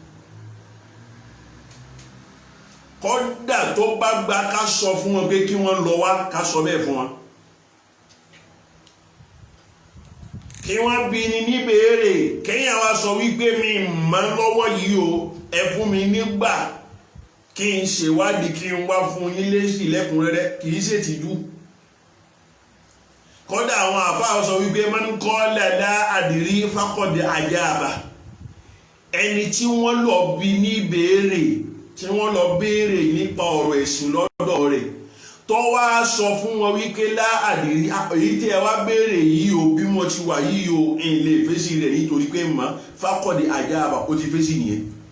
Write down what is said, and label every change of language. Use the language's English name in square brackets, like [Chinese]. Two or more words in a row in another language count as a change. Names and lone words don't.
[Yoruba] kódà tó bá gba ká sọ fún wọn pé kí wọ́n lọ wá ká sọ bẹ́ẹ̀ fún wọn kí wọ́n bi ni níbèrè kéèyàn wá sọ wípé mi mọ̀ lọ́wọ́ yìí o ẹ fún mi nígbà kí n ṣèwádìí kí n wá fún yín lésì lẹ́kùnrẹ́rẹ́ kì í ṣètìjú kódà àwọn àfáà sọ wípé [Arabic] من قال لا أدري فقد أجاب [Yoruba] ẹni tí wọ́n lọ bi ní béèrè tí wọ́n lọ béèrè nípa ọ̀rọ̀ ẹ̀sìn lọ́dọ̀ rẹ̀ tó wá sọ fún wọn wípé [Arabic] لا أدري [Yoruba] èyí tí ẹ wá béèrè yìí o bí mo ti wà yìí o n lè fèsì rẹ̀ nítorí pé mọ̀ [Arabic] فقد أجاب [Yoruba] ó ti fèsì nìyẹn.